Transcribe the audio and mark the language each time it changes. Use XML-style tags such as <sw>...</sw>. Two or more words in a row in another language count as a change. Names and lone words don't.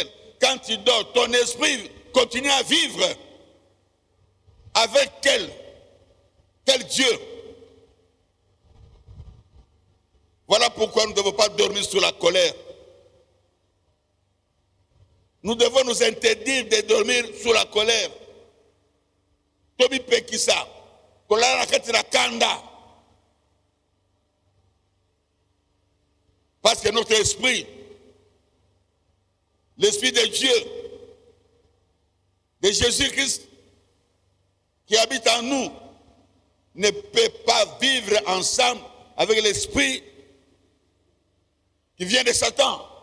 <fr>Quand tu dors, ton esprit continue à vivre. Avec quel Dieu? Voilà pourquoi nous ne devons pas dormir sous la colère. Nous devons nous interdire de dormir sous la colère.</fr> <ln>Tobi pekisa, kolala kati na kanda.</ln> <fr>Parce que notre esprit, l'esprit de Dieu, de Jésus-Christ, qui habite en nous, ne peut pas vivre ensemble avec l'esprit qui vient de Satan.</fr>